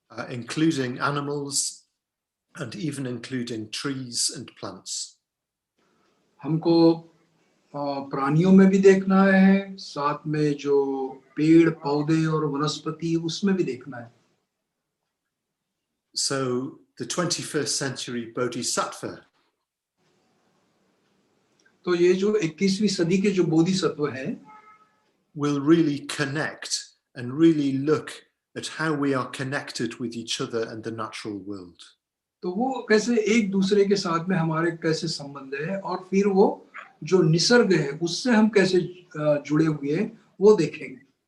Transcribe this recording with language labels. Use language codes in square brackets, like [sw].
[en] Including animals and even including trees and plants. [hi] हमको प्राणियों में भी देखना है, साथ में जो पेड़ पौधे और वनस्पति उसमें भी देखना है. [en] So the 21st century Bodhisattva [hi] तो ये जो 21वीं सदी के जो बोधिसत्व है [en] will really connect and really look at how we are connected with each other and the natural world. [hi] तो वो कैसे एक दूसरे के साथ में हमारे कैसे संबंध है और फिर वो जो निसर्ग है उससे हम कैसे जुड़े हुए हैं वो देखेंगे.